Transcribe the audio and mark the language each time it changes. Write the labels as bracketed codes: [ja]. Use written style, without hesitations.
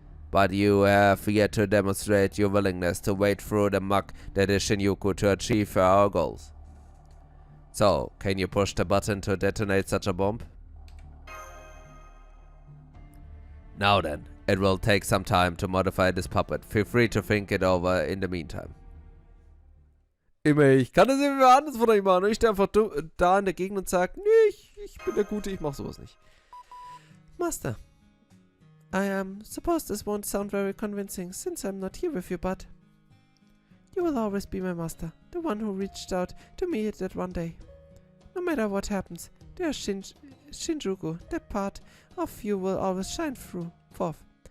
[en] But you have yet to demonstrate your willingness to wade through the muck that is Shinjuku to achieve our goals. So, can you push the button to detonate such a bomb? Now then, it will take some time to modify this puppet. Feel free to think it over in the meantime. [de] Immer, ich kann das immer anders von euch machen. Ich stehe einfach da in der Gegend und sage, nee, ich bin der Gute, ich mach sowas nicht. [en] Master, I suppose this won't sound very convincing since I'm not here with you, but you will always be my master, the one who reached out to me that one day. No matter what happens, there's Shinjuku, that part of you will always shine forth.